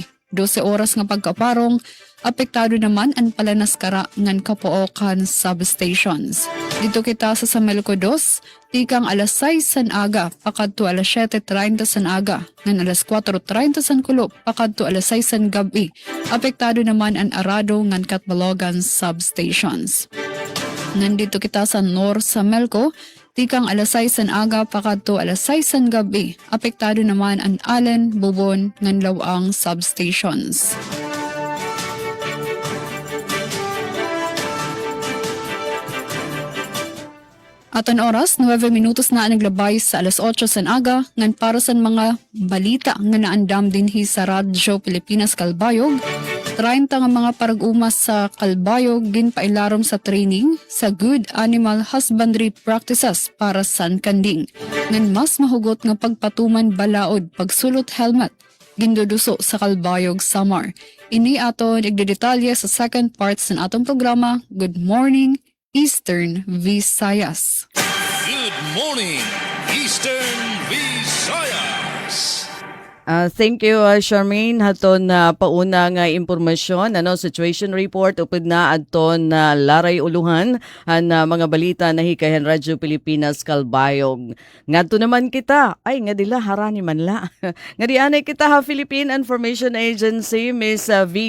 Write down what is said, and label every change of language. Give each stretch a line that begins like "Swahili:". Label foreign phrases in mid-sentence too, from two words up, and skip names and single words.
Waray: 12 oras nga pagkaparong, apektado naman ang Palanaskara ngan Kapookan substations. Dito kita sa Samalco 2, tikang alas 6 san aga pakadto alas 7:30 san aga ngan alas 4:30 san Kulop pakadto alas 6 san gabi. Apektado naman ang Arado ngan Catbalogan substations. Nandito kita sa North Samalco, tikang alas 6 san aga pakadto alas 6 san gabi. Apektado naman ang Allen, Bubon ngan Lawang substations. Aton oras, 9 minutos na naglabay sa alas 8 san aga ngan para sa mga balita nga naandam dinhi sa Radyo Pilipinas Calbayog. 30 nga mga parag-umas sa Calbayog ginpailarom sa training sa
English: Good Animal Husbandry Practices
Waray: para san kanding. Ngan mas mahugot nga pagpatuman balaod pagsulot helmet ginduduso sa Calbayog Samar. Ini aton igdedetalye sa
English: second part
Waray: sa atong programa Good Morning Eastern Visayas.
English: Good morning, Eastern Visayas. Thank you, Charmaine.
Waray: Haton na pauna nga impormasyon,
English: situation report
Waray: upod na adton na laray uluhan ang mga balita na hikayan Radyo Pilipinas Calbayog. Ngadto naman kita, ay nga dila harani man la. Nga dianay kita ha Philippine Information Agency, Miss V.